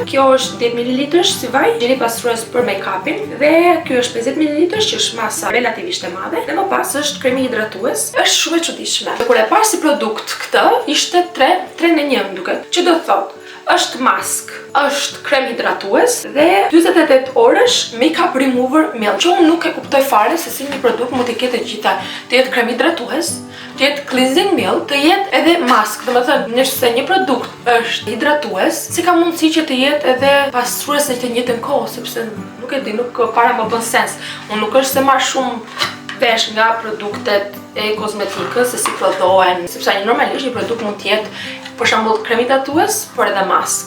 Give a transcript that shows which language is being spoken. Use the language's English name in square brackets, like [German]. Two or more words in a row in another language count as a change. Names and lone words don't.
[Albanian] Kjo është 10 ml si vaj, gjeli pastrues për make-upin dhe ky është 50 ml që është masa relativisht e madhe. Dhe më pas është kremi hidratues. Është shumë e çuditshme. Kur e pash si produkt këtë, ishte 3 në 1 më duket. Që do të thotë është mask, është krem hidratues dhe 48 orësh [English] make-up remover milk. [Albanian] Që unë nuk e kuptoj fare se si një produkt mund të ketë gjitha, të jetë krem hidratues, të jetë [English] cleansing milk, [Albanian] të jetë edhe mask. Domethënë, nëse një produkt është hidratues, si ka mundësi që të jetë edhe pastrues në të njëjtën kohë, sepse nuk e di, nuk para më bën sens. Unë nuk është se marr shumë vesh nga produktet e kozmetikës se si prodhohen, sepse normalisht një produkt mund të jetë për shembull krem hidratues, por edhe mask.